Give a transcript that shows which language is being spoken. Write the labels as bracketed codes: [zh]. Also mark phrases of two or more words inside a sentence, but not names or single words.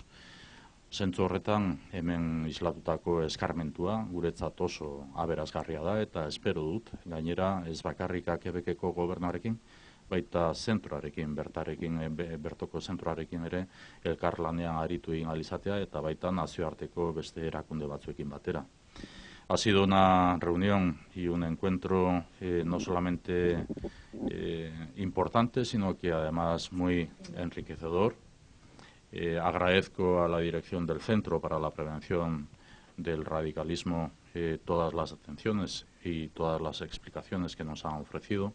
[eu] Zentzu horretan hemen islatutako eskarmentua guretzat oso aberazgarria da eta espero dut, gainera ez bakarrik Quebeceko gobernuarekin, baita zentroarekin, bertoko zentroarekin ere elkarlanean aritu egin ahal izatea eta baita nazioarteko beste erakunde batzuekin batera. [es] Ha sido una reunión y un encuentro no solamente importante, sino que además muy enriquecedor. Agradezco a la dirección del Centro para la Prevención del Radicalismo todas las atenciones y todas las explicaciones que nos han ofrecido.